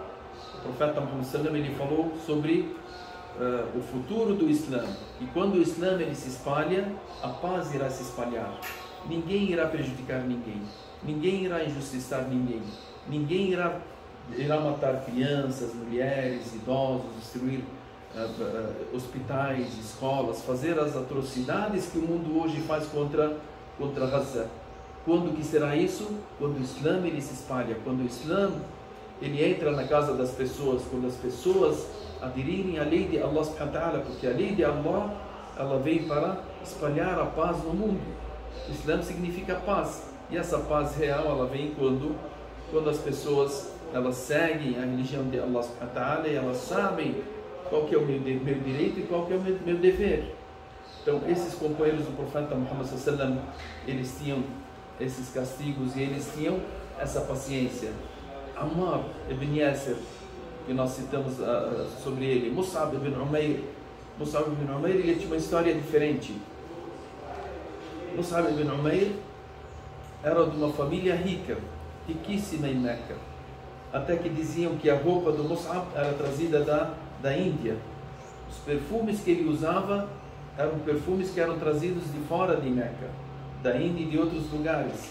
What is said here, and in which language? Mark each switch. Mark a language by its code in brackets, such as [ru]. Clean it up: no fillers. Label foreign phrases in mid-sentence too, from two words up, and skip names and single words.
[pt] O profeta Muhammad sallam ele falou sobre o futuro do Islã, e quando o Islã ele se espalha, a paz irá se espalhar, ninguém irá prejudicar ninguém, ninguém irá injustiçar ninguém, ninguém irá matar crianças, mulheres, idosos, destruir hospitais, escolas, fazer as atrocidades que o mundo hoje faz contra Gaza. Quando que será isso? Quando o Islã ele se espalha, quando o Islã ele entra na casa das pessoas, quando as pessoas aderirem à lei de Allah [ar] سبحانه وتعالى, [pt] porque a lei de Allah ela vem para espalhar a paz no mundo. O Islã significa paz, e essa paz real ela vem quando as pessoas elas seguem a religião de Allah [ar] سبحانه وتعالى, [pt] e elas sabem qual que é o meu direito e qual que é o meu dever. Então esses companheiros do profeta Muhammad sallam eles tinham esses castigos e eles tinham essa paciência. Ammar ibn Yasir, que nós citamos sobre ele, Mus'ab ibn Umair, ele tinha uma história diferente. Mus'ab ibn Umair era de uma família riquíssima em Meca, até que diziam que a roupa do Mus'ab era trazida da Índia. Os perfumes que ele usava eram perfumes que eram trazidos de fora de Meca, da Índia e de outros lugares.